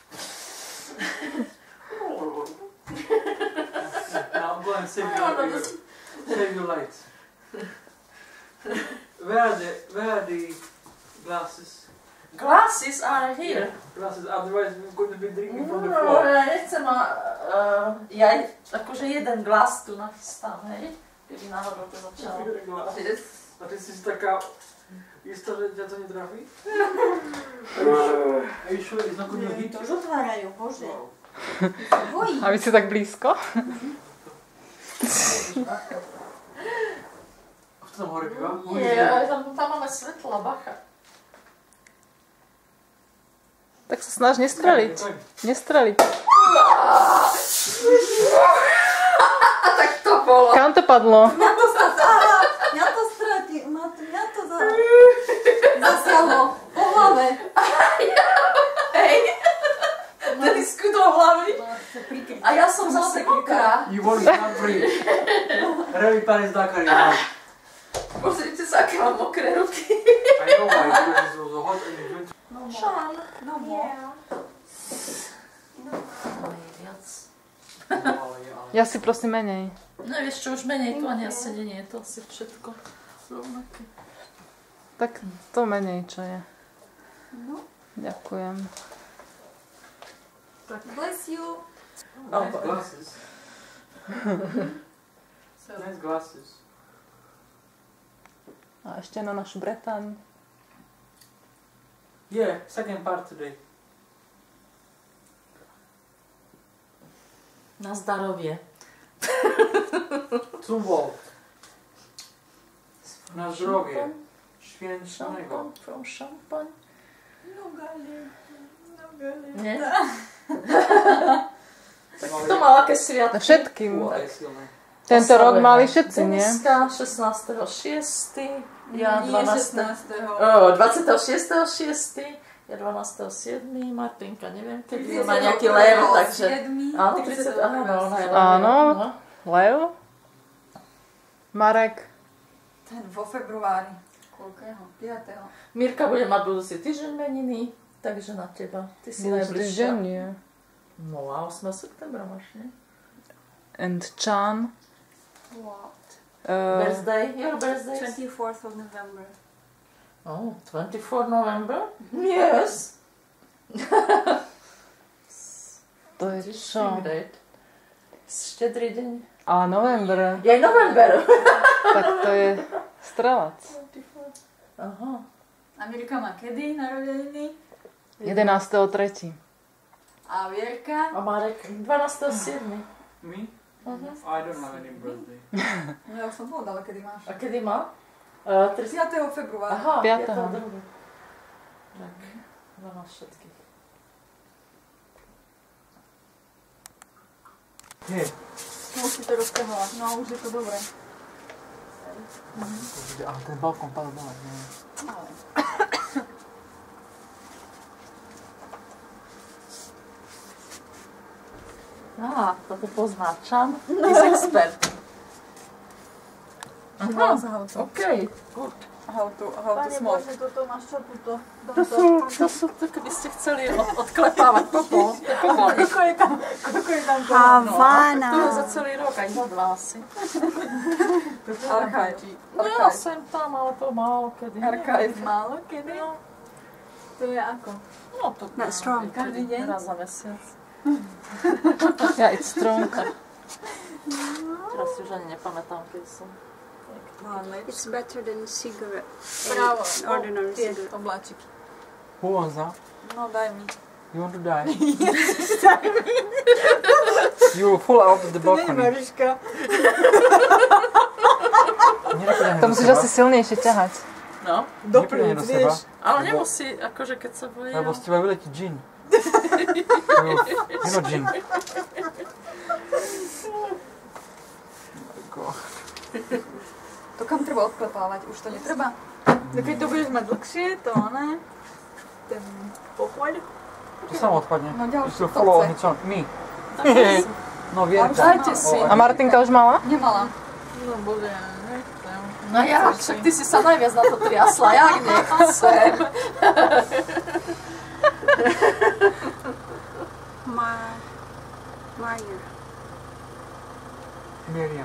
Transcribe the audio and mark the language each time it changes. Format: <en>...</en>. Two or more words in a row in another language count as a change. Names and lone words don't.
<en>Now go and save your lights. Where are the glasses? Glasses are here. Glasses, otherwise we're going to be drinking from the No, floor.</en> <sk>ja nechcem ja akože jeden glas tu nachystám, hej? Keby náhodou to začalo. A ty si taká istá, že ťa to netrafí?</sk> <en>A you sure it's not going to hit</en> <sk>To</sk> <en>you?</en> <sk>zatvárajú, bože. A vy ste tak blízko? V tom hore piva? Nie, ale tam máme svetla, bacha. Tak sa snaž nestreliť. Nestreliť. Tak to bolo. Kam to padlo? Mňa to zasiahlo po hlave. Hej. Tedy skudol hlavy. A ja som zase mokrá.</sk> <en>You won't not breathe. Revi pán is Dakar.</en> <sk>Pozrite sa, aké mám mokré ruky.</sk> <en>I know why, because it was hot and you went... Šán. No more.</en> <sk>Viac. Ja si prosím menej. No vieš čo, už menej tu ani asi nie je to asi všetko rovnaké. Tak to menej, čo je. No. Ďakujem.</sk> <en>Bless you. Nice glasses. Nice glasses.</en> <sk>A ešte na našu Bretaň.</sk> <en>Yeah, second part today.</en> <ru>Na zdarovie.</ru> <de>Zum Wohl.</de> <pl>Na zdrowie. Świętego.</pl> <sk>Šampaň. No gali. Nie? To mal aké sviatky? Všetkým. To je silné. Tento rok mali všetci, nie? Deniska 16.6. Ja Nie 12. 26.6. Ja 12.7. Martinka, neviem, kedy má nejaký lev, takže... Áno, 30. Áno, ona je lev. Áno. No. Leo? Marek? Ten vo februári. Koľkého? 5. Mirka bude mať budúci týždeň meniny, takže na teba. Ty si najbližšia. nie. No a 8. septembra máš, nie?</sk> <en>And Chan? What? Birthday? Your birthday? 24th of November. Oh, 24 November? Yes!</en> <sk>To je čo? Štedrý deň. A november. Je november. Tak to je strelac. Aha. Amerika má kedy narodeniny? 11.3. A Vierka? A Marek 12.7.</sk> <en>Me? Uh-huh. I don't have any birthday.</en> <sk>No ja už som povedala, kedy máš. A kedy má? 5. februára. Aha, 5. 5. Tak, za nás všetkých.</sk> <en>Hey.</en> <sk>Musíte rozkahovat. No, už je to dobré. Ale ten balkón padl dole. Ale. Á, toto pozná.</sk> <en>Čan is expert.</en> <sk>Aha,</sk> <en>OK, good. How to</en> <sk>Pane</sk> <en>smoke.</en> <sk>Bože, toto máš čo tuto? To sú, to keby ste chceli odklepávať popol. Koľko je tam toho? Havana. To je za celý rok, aj za 2 asi. Archive. No ja sem tam, ale to málo kedy. Archive. Málo kedy? No. To je ako? No to Každý deň? raz za mesiac. Ja,</sk> <en>it's strong.</en> <sk>Teraz si už ani nepamätám, keď som.</sk> <en>It's better than cigarette.</en> <sk>Bravo.</sk> <en>Ordinary</en> <sk>Tie</sk> <en>cigarette.</en> <sk>obláčiky.</sk> <en>Who wants that?</en> <sk>No daj mi.</sk> <en>You want to die? You will fall out of the balcony.</en> <sk>Mariška. To musíš asi silnejšie ťahať. No, Neprídem do seba. ale nemusí, akože keď sa bojí. Lebo z teba vyletí džin.</sk> <en>You know džin.</en> <sk>To kam treba odklepávať? Už to netreba? Keď to budeš mať dlhšie, to ne? Ten pochoď? To samo odpadne. No</sk> <en>It</en> <sk>ďalšie</sk> <en>will follow on</en> <sk>kopce.</sk> <en>its own. Me. No Vierka.</en> <sk>Dajte si. A Martinka už mala? Nemala. No bože, ja nechcem. No ja, však ty si sa najviac na to triasla, jak nechcem. Maja. Miriam.</sk>